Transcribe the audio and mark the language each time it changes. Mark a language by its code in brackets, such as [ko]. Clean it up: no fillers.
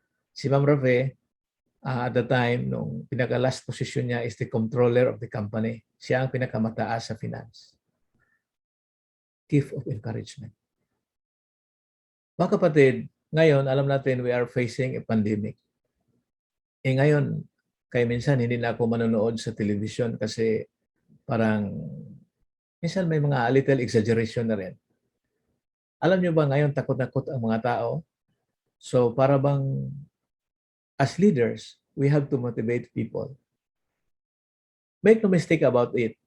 [en] Si Ma'am Rafe, at the time, [tl] nung pinaka-last position niya [en] is the controller of the company. [tl] Siya ang pinakamataas sa finance. [en] Gift of encouragement. [tl] Mga kapatid, ngayon, alam natin [en] we are facing a pandemic. [tl] Ngayon, kaya minsan hindi na ako manonood sa television kasi parang minsan may mga little exaggeration na rin. Alam niyo ba ngayon takot-takot ang mga tao? So para bang [en] as leaders, we have to motivate people. Make no mistake about it.